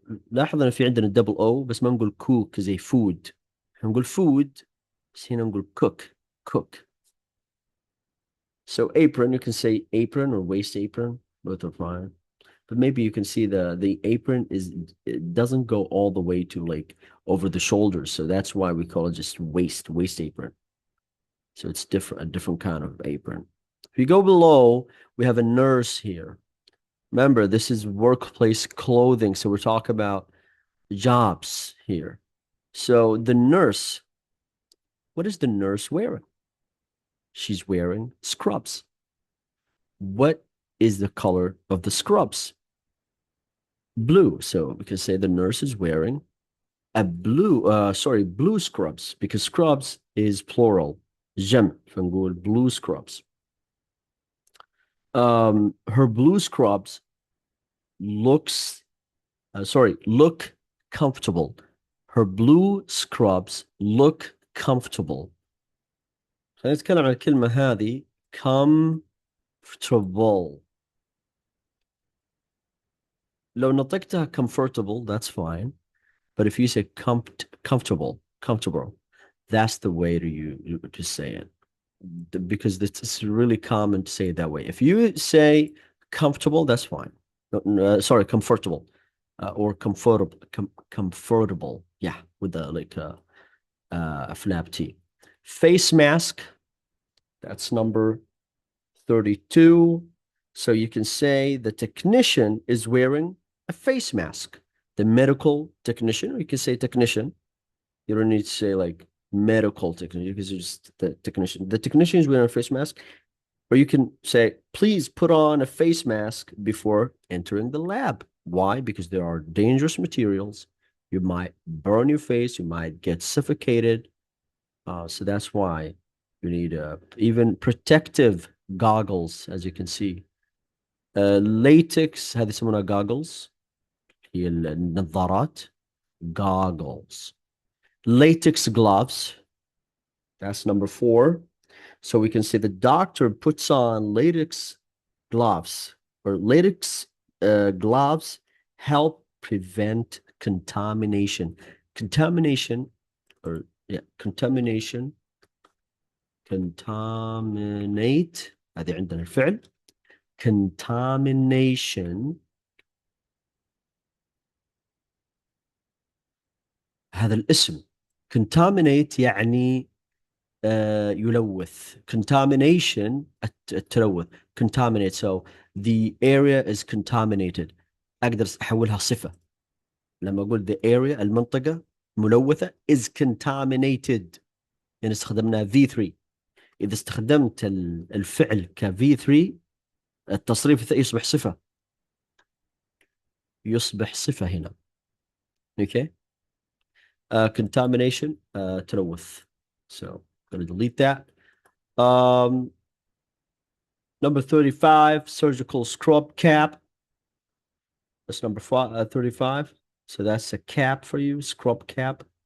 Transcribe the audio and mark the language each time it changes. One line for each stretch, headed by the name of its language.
Arabic: لاحظ ان في عندنا الدبل او بس ما نقول كوك زي فود. نقول فود بس هنا نقول cook.
English: So apron, you can say apron or waist apron, both are fine. But maybe you can see the apron it doesn't go all the way to like over the shoulders, so that's why we call it just waist apron. So it's a different kind of apron. If you go below, we have a nurse here. Remember, this is workplace clothing, so we're talking about jobs here. So the nurse, what is the nurse wearing? She's wearing scrubs. What is the color of the scrubs? Blue. So we can say the nurse is wearing a blue scrubs, because scrubs is plural.
Arabic: جمع, فنقول
English: blue scrubs. Her blue scrubs look comfortable. Her blue scrubs look comfortable.
Arabic: خلينا نتكلم عن الكلمة هذه comfortable. لو نطقتها
English: comfortable, that's fine. But if you say comfortable, that's the way to say it. Because it's really common to say it that way. If you say comfortable, that's fine. Sorry, comfortable. Or comfortable. Yeah, with the like a flap T. Face mask, that's number 32. So you can say the technician is wearing a face mask. The medical technician, or you can say technician. You don't need to say like medical technician, because it's just the technician. The technician is wearing a face mask. Or you can say, please put on a face mask before entering the lab. Why? Because there are dangerous materials. You might burn your face. You might get suffocated. So that's why you need even protective goggles, as you can see.
Arabic: Latex, هذه يسمونها goggles. هي النظارات.
English: goggles. Latex gloves, that's number 4. So we can say the doctor puts on latex gloves, or latex gloves help prevent contamination. Contamination, or yeah, contamination.
Arabic: Contaminate, هذه عندنا الفعل. Contamination، هذا الاسم. Contaminate يعني يلوث.
English: Contamination التلوث. Contaminate. So the area is contaminated.
Arabic: أقدر أحولها صفة لما أقول
English: the area،
Arabic: المنطقة ملوثة
English: is contaminated،
Arabic: يعني استخدمنا V3. إذا استخدمت الفعل ك V3 التصريف يصبح صفة، يصبح صفة هنا.
English: Okay. Contamination تلوث. So I'm going to delete that. Number 35, surgical scrub cap. That's number 35. So that's a cap for you, scrub cap.